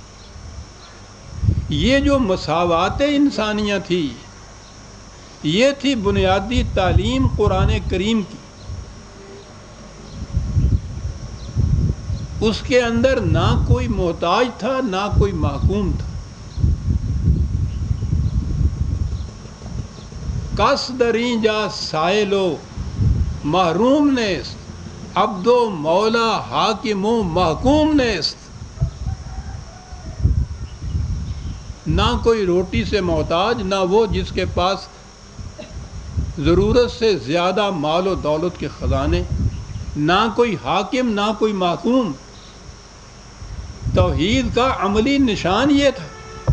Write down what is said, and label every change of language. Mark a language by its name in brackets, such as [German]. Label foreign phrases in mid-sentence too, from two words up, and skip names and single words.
[Urdu] یہ جو مساوات انسانیہ تھی، یہ تھی بنیادی تعلیم قرآن کریم کی۔ اس کے اندر نہ کوئی محتاج تھا نہ کوئی محکوم تھا۔ [Persian] کس دریں جا سائلو محروم نیست، عبد و مولا حاکم و محکوم نیست۔ [Urdu] نہ کوئی روٹی سے محتاج، نہ وہ جس کے پاس ضرورت سے زیادہ مال و دولت کے خزانے، نہ کوئی حاکم نہ کوئی محکوم۔ توحید کا عملی نشان یہ تھا۔